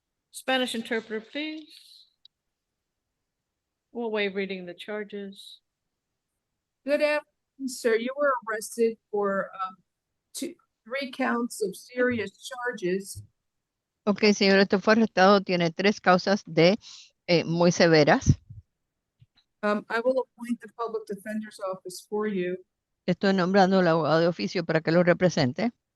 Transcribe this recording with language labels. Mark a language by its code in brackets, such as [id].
[en] Spanish interpreter, please. We'll waive reading the charges. Good afternoon, sir. You were arrested for 3 counts of serious charges. [es] Ok, señor, esto fue arrestado, tiene 3 causas de muy severas. [en] I will appoint the public defender's office for you. [es] Estoy nombrando al abogado de oficio para que lo represente.